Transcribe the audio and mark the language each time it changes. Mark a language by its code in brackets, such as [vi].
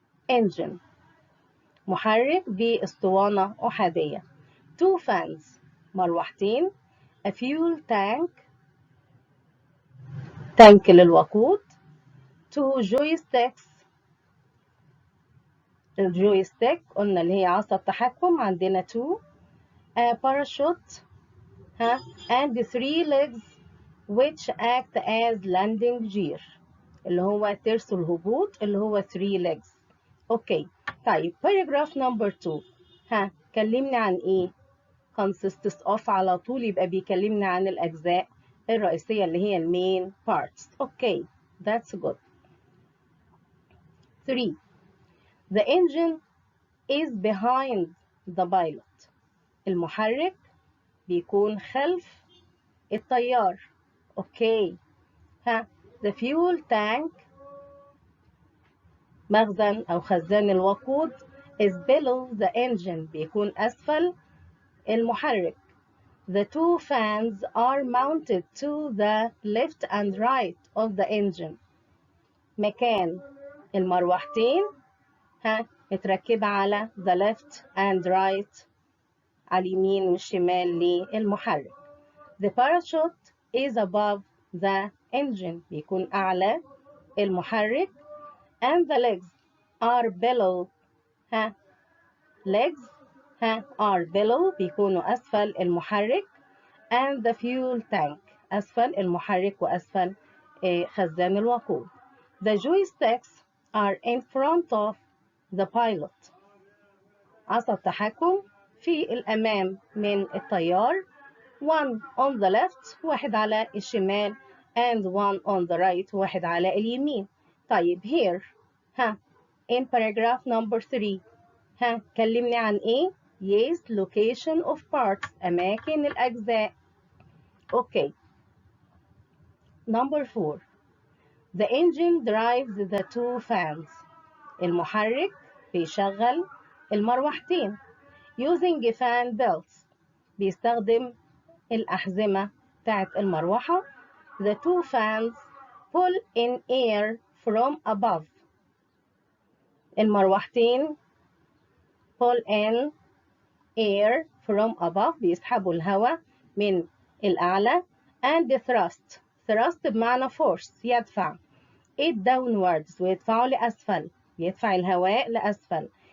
[ar] engine محرك باسطوانة أحادية. [en] 2 fans [ar] مروحتين. [en] a fuel tank [ar] للوقود. [en] 2 joysticks [ar] الجويستيك قلنا اللي هي عصا التحكم عندنا 2. [en] a parachute and 3 legs which act as landing gear [ar] اللي هو ترس الهبوط اللي هو [en] 3 legs. [ar] اوكي. طيب [en] paragraph number 2 [ar] كلمني عن ايه؟ [en] consists of [ar] على طول يبقى بيكلمني عن الأجزاء الرئيسية اللي هي المين parts. اوكي. [en] that's good. 3. The engine is behind the pilot. [ar] المحرك بيكون خلف الطيار. اوكي. [en] the fuel tank [ar] مخزن أو خزان الوقود [en] is below the engine [ar] بيكون أسفل المحرك. [en] The two fans are mounted to the left and right of the engine. [ar] مكان المروحتين متركبة على [en] the left and right [ar] على اليمين والشمال للمحرك. [en] The parachute is above the engine [ar] بيكون أعلى المحرك. [en] And the legs are below legs are below [ar] بيكونوا أسفل المحرك. [en] And the fuel tank [ar] أسفل المحرك وأسفل خزان الوقود. [en] The joysticks are in front of the pilot. [ar] عصا التحكم في الأمام من الطيار. [en] One on the left [ar] واحد على الشمال [en] and one on the right [ar] واحد على اليمين. طيب [en] here in paragraph number 3 [ar] كلمني عن ايه؟ [en] Yes, location of parts [ar] أماكن الأجزاء. [en] Okay. Number 4 The engine drives the two fans. [ar] المحرك بيشغل المروحتين. [en] Using fan belts [ar] بيستخدم الأحزمة بتاعت المروحة. [en] The two fans pull in air from above. [ar] المروحتين [en] pull in air from above [ar] بيسحبوا الهواء من الأعلى. [en] And thrust [ar] بمعنى [en] force [ar] يدفع [en] it downwards [ar] ويدفعه لأسفل يدفع الهواء لأسفل.